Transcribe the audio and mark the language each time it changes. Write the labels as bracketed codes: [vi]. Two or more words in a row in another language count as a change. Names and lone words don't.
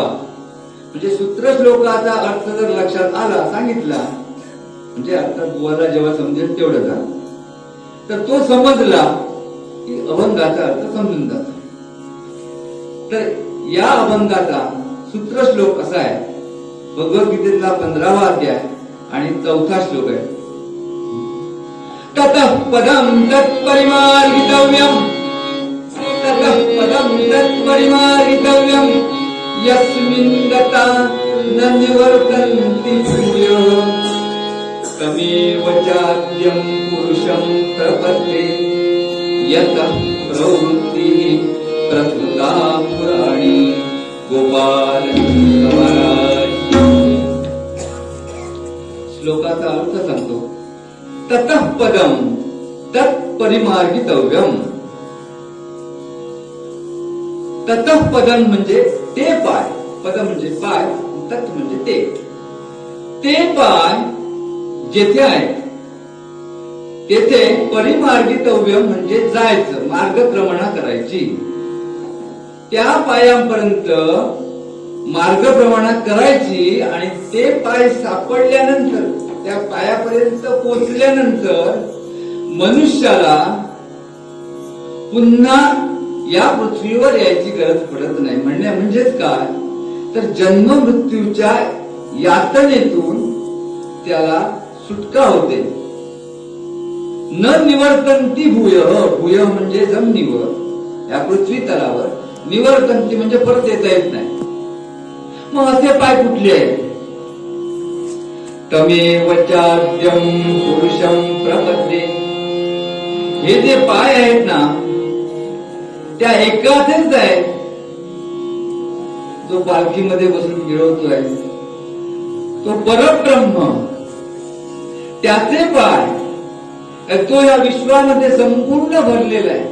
[mr] म्हणजे सूत्रश्लोकाचा अर्थ जर लक्षात आला सांगितला म्हणजे अर्थात बुवाला जेव्हा समजेल तेवढं जा, तर तो समजला की अभंगाचा अर्थ समजून जातो. तर या अभंगाचा सूत्रश्लोक असा आहे, भगवद्गीतेतला 15वा अध्याय आणि 4था श्लोक आहे. [sa] ततः पदं तत्परिमार्गितव्यं, ततः पदं तत्परिमार्गितव्यं, यस्मिन् गता न निवर्तन्ति भूयः, तमेव चाद्यं पुरुषं प्रपद्ये, यतः प्रवृत्तिः प्रकृता पुराणी. [mr] गोपाल महाराज. श्लोकाचा अर्थ सांगतो. [sa] ततः पदं तत्परिमार्गितव्यं. ततः पदं [mr] म्हणजे ते पाय, पद म्हणजे पाय, तत् म्हणजे ते पाय जेथे आहे तेथे परिमार्गितव्य म्हणजे जायचं, मार्गक्रमणा करायची. त्या पायांपर्यंत मार्गक्रमणा करायची. आणि ते पाय सापडल्यानंतर, त्या पायापर्यंत पोहोचल्यानंतर मनुष्याला पुन्हा या पृथ्वीवर यायची गरज पडत नाही. म्हणजेच काय, तर जन्म मृत्यूच्या यातनेतून त्याला सुटका होते. [sa] न निवर्तन्ती भूय, [mr] भूय म्हणजे जमिनीवर या पृथ्वी तलावर, निवर्तन्ती म्हणजे परत येता येत नाही. मग असे पाय कुठले आहेत? [sa] तमेव चाद्यं पुरुषं प्रपद्ये, [mr] हे जे पाय आहेत ना त्या एकाचेच आहेत जो पालखीमध्ये बसून गिळवतोय तो परब्रह्म, त्याचे पाय तो या विश्वामध्ये संपूर्ण भरलेला आहे.